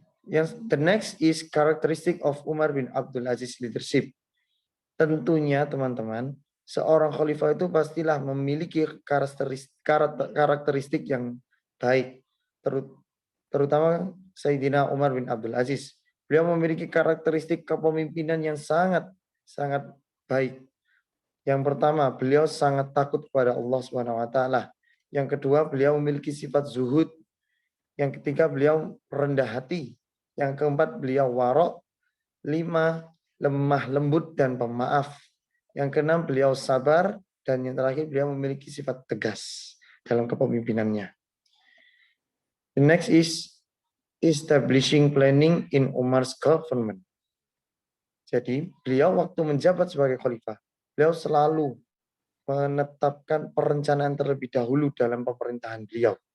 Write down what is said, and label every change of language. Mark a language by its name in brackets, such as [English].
[English] The next is characteristic of Umar bin Abdul Aziz leadership. [Indonesian] Tentunya teman-teman, seorang khalifah itu pastilah memiliki karakteristik yang baik. Terutama Sayyidina Umar bin Abdul Aziz. Beliau memiliki karakteristik kepemimpinan yang sangat baik. Yang pertama, beliau sangat takut kepada Allah Subhanahu wa taala. Yang kedua, beliau memiliki sifat zuhud. Yang ketiga, beliau rendah hati. Yang keempat, beliau warok. 5, lemah lembut dan pemaaf. Yang keenam, beliau sabar. Dan yang terakhir, beliau memiliki sifat tegas dalam kepemimpinannya. [English] The next is establishing planning in Umar's government. [Indonesian] Jadi, beliau waktu menjabat sebagai khalifah, beliau selalu menetapkan perencanaan terlebih dahulu dalam pemerintahan beliau.